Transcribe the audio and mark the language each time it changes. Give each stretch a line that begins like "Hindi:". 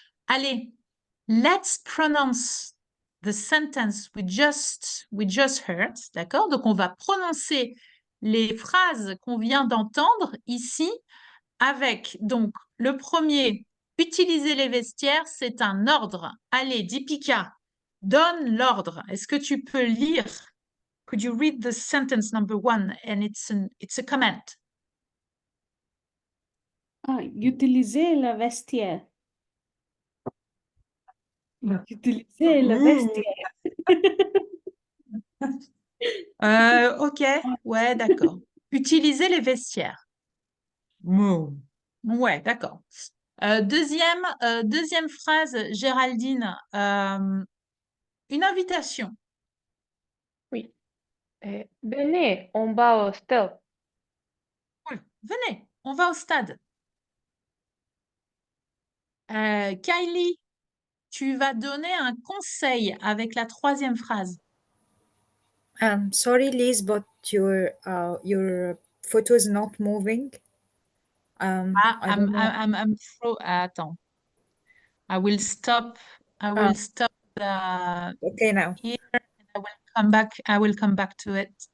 English: Allez, let's pronounce the sentence we just heard,
French: d'accord? Donc, on va prononcer les phrases qu'on vient d'entendre ici avec, donc, le premier, utiliser les vestiaires, c'est un ordre. Allez, Deepika, donne l'ordre. Est-ce que tu peux lire?
English: Could you read the sentence number 1 and it's a comment?
French: Utiliser le vestiaire. Utiliser le vestiaire. Ok, ouais, d'accord. Utiliser les vestiaires. Ouais, d'accord. Deuxième phrase, Géraldine, une invitation. Oui. Venez, on va au stade. Oui, venez, on va au stade. Kylie, tu vas donner un conseil avec la troisième phrase.
English: Sorry, Liz, but your photo is not moving. I don't know. Attends. I will stop the Okay, now. here and I will come back to it.